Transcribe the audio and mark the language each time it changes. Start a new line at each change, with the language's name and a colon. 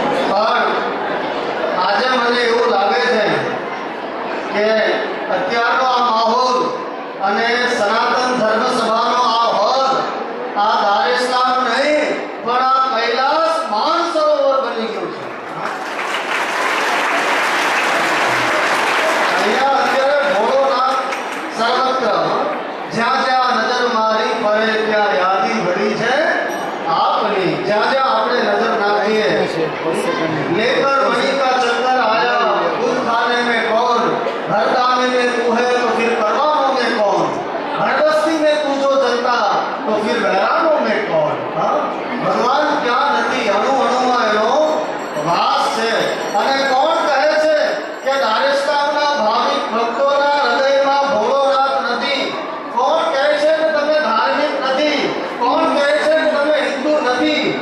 Gujarati: પણ આજે મને એવું લાગે છે કે અત્યારનો આ માહોલ અને સનાતન ધર્મ સભાનો આ હોલ આ દારે સલામ નહીં પણ આ કૈલાસ માનસરોવર બની ગયું છે. અહીંયા અત્યારે ભોળોનાથ સર્વત્ર જ્યાં જ્યાં નજર મારી ફરે ત્યાં યાદી ભરી છે આપની. જ્યાં જ્યાં આપણે નજર નાખીએ
Hindi: लेकर मणि का चक्कर आया खुद खाने में कौन, हर दाने में तू है तो फिर परवानों में कौन, हर बस्ती में तू जो जलता तो फिर बहरानों में कौन.
Gujarati: भगवान ક્યાં નથી, અણુ અણુમાં એનો વાસ છે. અને કોણ કહે છે કે દારે સલામના ભાવિક ભક્તોના હૃદયમાં ભોળોનાથ નથી? કોણ કહે છે કે તમે ધાર્મિક નથી? કોણ કહે છે કે તમે હિન્દુ નથી?